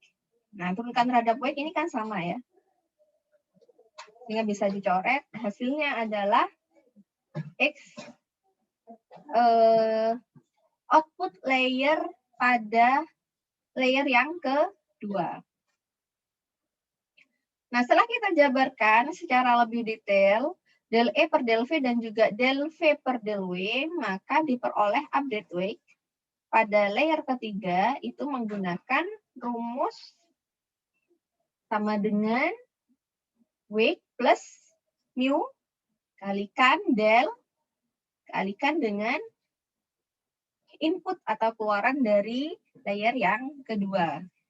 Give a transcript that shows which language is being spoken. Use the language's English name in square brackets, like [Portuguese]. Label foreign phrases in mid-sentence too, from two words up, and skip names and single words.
[Indonesian] Nah, turunkan terhadap weight ini kan sama ya. Sehingga bisa dicoret, hasilnya adalah X [English] output layer [Indonesian] pada layer yang kedua. Nah, setelah kita jabarkan secara lebih detail, del E per del V dan juga del V per del W, maka diperoleh [English] update weight [Indonesian] pada layer ketiga itu menggunakan rumus sama dengan weight plus mu kalikan del kalikan dengan input atau keluaran dari layer yang kedua.